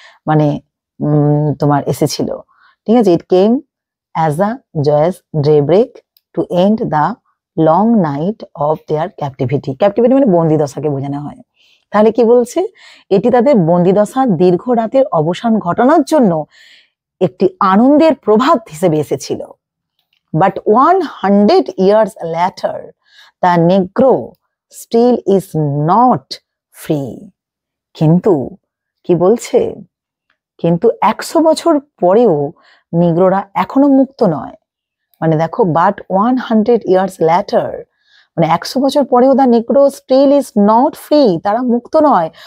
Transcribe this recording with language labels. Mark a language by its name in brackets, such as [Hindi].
[Bangla] মানে তোমার এসেছিল, ঠিক আছে? [English] It came as a joyous daybreak to end the long night of their captivity. [Bangla] Captivity মানে বন্দিদশাকে বোঝানো হয়। তাহলে কি বলছে, এটি তাদের বন্দিদশার দীর্ঘ রাতের অবসান ঘটানোর জন্য একটি আনন্দের প্রভাত হিসেবে এসেছিল। [English] But 100 years later the Negro still is not free। [Bangla] কিন্তু কি বলছে, কিন্তু 100 বছর পরেও নিগ্রোরা এখনো মুক্ত নয়। মানে দেখো, [English] but 100 years later [Bangla] মানে 100 বছর পরেও [English] the Negro still is not free, [Bangla] তারা মুক্ত নয়।